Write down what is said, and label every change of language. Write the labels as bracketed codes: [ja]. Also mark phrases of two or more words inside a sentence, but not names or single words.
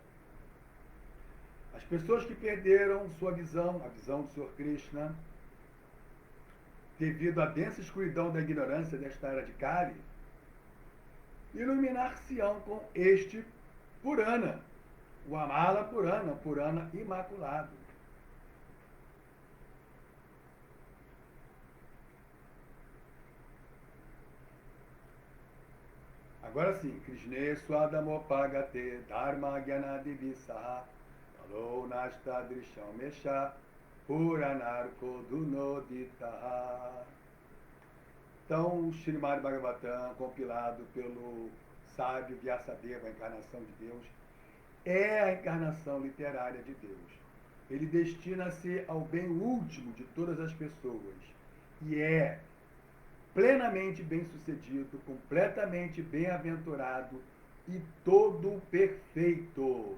[pt] As pessoas que perderam sua visão, a visão do Senhor Krishna, devido à densa escuridão da ignorância desta era de Kali, iluminar-se-ão com este Purana, o Amala Purana, Purana imaculado. Agora sim, [sa] कृष्णे स्वधामोपगते धर्मज्ञानादिभिः सह कलौ नष्टदृशामेष पुराणार्कोऽधुनोदितः. [pt] Então, o Srimad Bhagavatam, compilado pelo sábio Vyasadeva, a encarnação de Deus, é a encarnação literária de Deus. Ele destina-se ao bem último de todas as pessoas e é plenamente bem-sucedido, completamente bem-aventurado e todo perfeito.